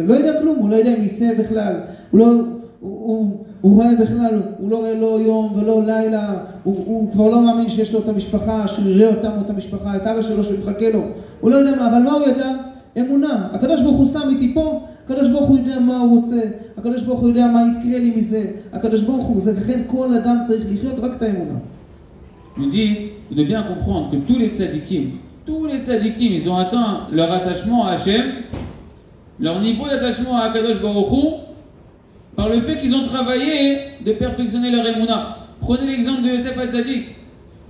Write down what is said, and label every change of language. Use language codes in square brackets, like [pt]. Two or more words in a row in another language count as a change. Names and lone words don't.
[he] לא יודע כלום, הוא לא יודע אם יצא בכלל, הוא רואה בכלל, הוא לא רואה לא יום ולא לילה, הוא כבר לא מאמין שיש לו את המשפחה, שהוא יראה אותם או את המשפחה, את אבא שלו שמחכה לו, הוא לא יודע מה, אבל מה הוא ידע? אמונה. הקדוש ברוך הוא שם איתי פה, הקדוש ברוך הוא יודע מה הוא רוצה, הקדוש ברוך הוא יודע מה יתקרה לי מזה, הקדוש ברוך הוא, זה לכן כל אדם צריך לחיות רק את האמונה. [fr] Il nous dit de bien comprendre que tous les tzadikim, ils ont atteint leur attachement à Hachem, leur niveau d'attachement à [he] הקדוש ברוך הוא, [fr] par le fait qu'ils ont travaillé de perfectionner leur émouna. Prenez l'exemple de Yosef HaTzadik.